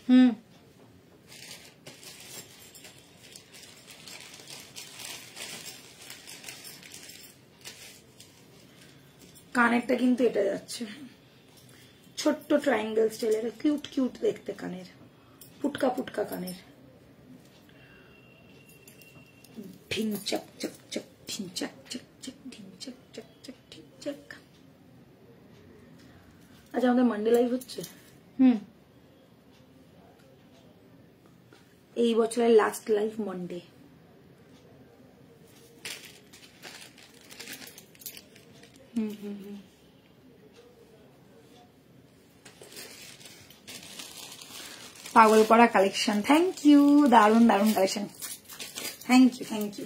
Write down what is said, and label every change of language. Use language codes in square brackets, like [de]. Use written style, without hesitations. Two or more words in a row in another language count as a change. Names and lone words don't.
[bn] কানেরটা কিন্তু এটা যাচ্ছে, ছোট্ট ট্রায়াঙ্গেল স্টাইলের, কিউট কিউট দেখতে কানের, পুটকা পুটকা কানের। ঢিং চক চক চক, ঢিং চক চক চক, ঢিং চক চক চক, ঢিং চক। আচ্ছা, আমাদের [en] Monday live [bn] হচ্ছে। এই বছরের [en] last live Monday. [bn] পাগল করা কালেকশন, [en] thank you, [bn] দারুন দারুন কালেকশন, [en] thank you thank you.